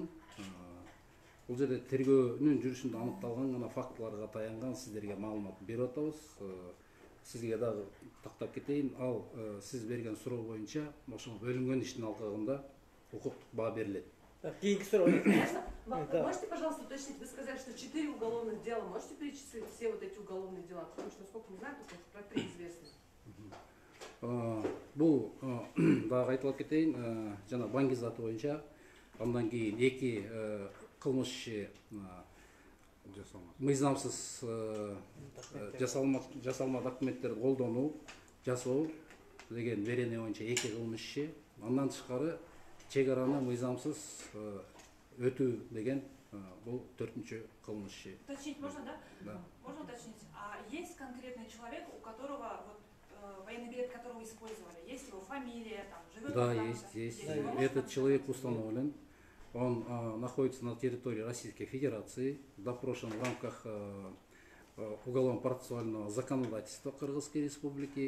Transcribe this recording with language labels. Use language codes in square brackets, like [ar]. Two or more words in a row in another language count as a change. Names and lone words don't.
[ky] Бул жерде тергөөнүн жүрүшүндө аныкталган гана фактыларга таянган сиздерге маалымат берип атабыз. Сизге дагы тактап кетейин. Ал сиз берген суроо боюнча ошол бөлүнгөн иштин алкагында укуктук баа берилет. Кейинки суроо. [ru] Можете, пожалуйста, уточнить, вы сказали, что 4 уголовных дела. Можете перечислить все вот эти уголовные дела? Потому что, насколько мы знаем, только про 3 известны. [ky] Бул дагы айтылып кетейин, жана Баңгизат боюнча, андан кийин 2 кылмыш иши мыйзамсыз жасалма документтерди колдонуу, жасоо деген берене боюнча 2 кылмыш иши. Андан тышкары чек араны мыйзамсыз өтүү деген бул 4-чү кылмыш иши. [ru] Уточнить можно, да? Да. Можно уточнить? А есть конкретный человек, у которого вот, военный билет которого использовали? Есть его фамилия, там, живет Да, он там, есть. Его можно Этот человек назвать? установлен. Он находится на территории Российской Федерации, допрошен в рамках уголовно-процессуального законодательства Кыргызской Республики.